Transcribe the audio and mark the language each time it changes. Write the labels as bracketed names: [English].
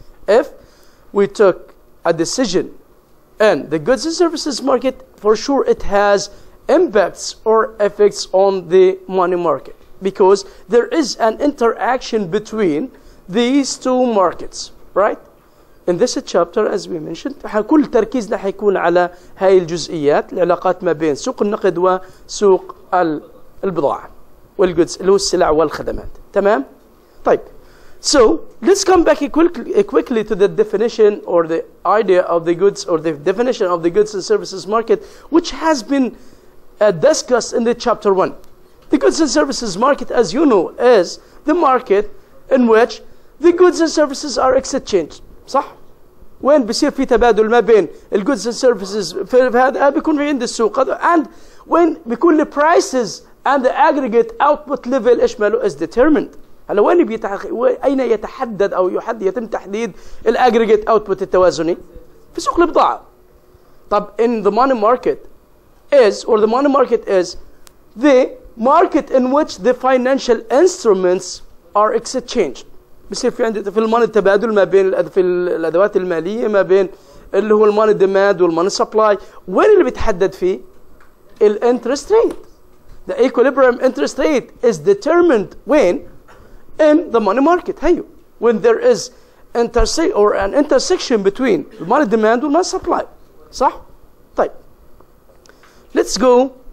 [English] If we took a decision in the goods and services market, for sure it has impacts or effects on the money market because there is an interaction between these two markets, right? In this chapter, as we mentioned, [Arabic] كل تركيزنا حيكون على هاي الجزئيات، العلاقات ما بين سوق النقد وسوق البضاعة والجودز اللي هو السلع والخدمات. تمام؟ طيب. [English] So let's come back quickly to the definition or the idea of the goods or the definition of the goods and services market, which has been discussed in the chapter 1. The goods and services market, as you know, is the market in which the goods and services are exchanged. [Arabic] صح؟ وين بصير في تبادل ما بين الجودز and services في هذا بيكون في عند السوق هذا and وين بيكون [English] the prices and the aggregate output level [Arabic] ايش ماله [English] is determined. [Arabic] هلا وين أين يتحدد أو يتم تحديد aggregate output التوازني؟ في سوق البضاعة. [English] طب in the money market is or the money market is the market in which the financial instruments are exchanged. [Arabic] بصير في عندي في الماني تبادل ما بين في الادوات الماليه ما بين اللي هو الماني ديماند والماني سبلاي. وين اللي بيتحدد فيه؟ الانترست ريت. [English] The equilibrium interest rate is determined when in the money market. هيو when there is an intersection between the money demand والماني supply. [Arabic] صح؟ طيب. [English] Let's go.